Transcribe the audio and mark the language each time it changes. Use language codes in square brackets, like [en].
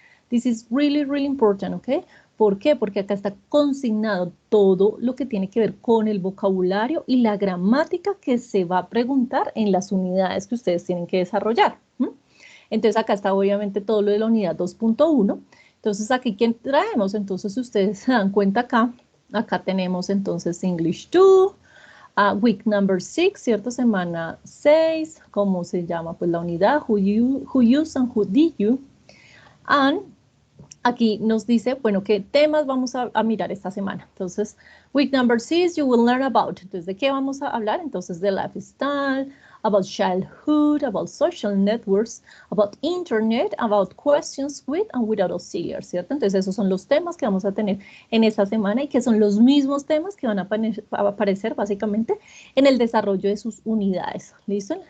[en] This is really, really important, [es] ¿ok? ¿Por qué? Porque acá está consignado todo lo que tiene que ver con el vocabulario y la gramática que se va a preguntar en las unidades que ustedes tienen que desarrollar. Entonces acá está obviamente todo lo de la unidad 2.1. Entonces aquí, ¿quién traemos? Entonces ustedes se dan cuenta acá tenemos entonces English 2, week number 6, ¿cierto? Semana 6, ¿cómo se llama? Pues la unidad, who use and who did you. And aquí nos dice, bueno, qué temas vamos a mirar esta semana. [en] Entonces, week number 6, you will learn about. [es] Entonces, ¿de qué vamos a hablar? [en] Entonces, de lifestyle, about childhood, about social networks, about internet, about questions with and without auxiliary, ¿cierto? [es] Entonces, esos son los temas que vamos a tener en esta semana y que son los mismos temas que van a aparecer básicamente en el desarrollo de sus unidades, ¿listo?